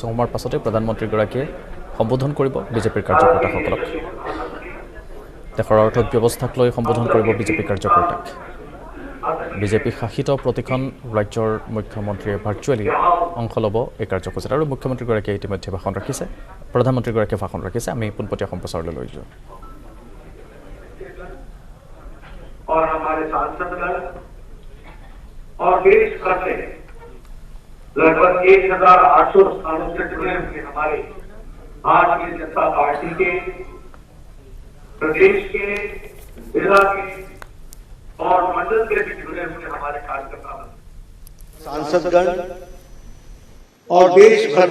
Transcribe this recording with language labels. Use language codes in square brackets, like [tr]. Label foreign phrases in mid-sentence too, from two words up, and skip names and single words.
[as] সময়ৰ পাছতে প্ৰধানমন্ত্ৰীগৰাকীয়ে সম্বোধন কৰিব বিজেপিৰ কাৰ্যকৰ্তাসকলক দেশৰ অৰ্থব্যৱস্থাক লৈ সম্বোধন কৰিব বিজেপি কাৰ্যকৰ্তাক বিজেপি শাসিত প্ৰতিখন ৰাজ্যৰ মুখ্যমন্ত্ৰীয়ে ভাৰ্চুৱেলি অংশ ল'ব এই কাৰ্যসূচীত আৰু মুখ্যমন্ত্ৰীগৰাকীয়ে ইতিমধ্যে ভাষণ ৰাখিছে প্ৰধানমন্ত্ৰীগৰাকীয়ে ভাষণ ৰাখিছে আমি পোনপটীয়া সম্প্ৰচাৰলৈ লৈ যাওঁ [hi] और हमारे सांसदगण और देश भर से लगभग 1800 स्थानों से जुड़े हुए हमारे भारतीय जनता पार्टी के प्रदेश के जिला के और मंडल के भी जुड़े हुए हमारे कार्यकर्ता सांसदगण और देश भर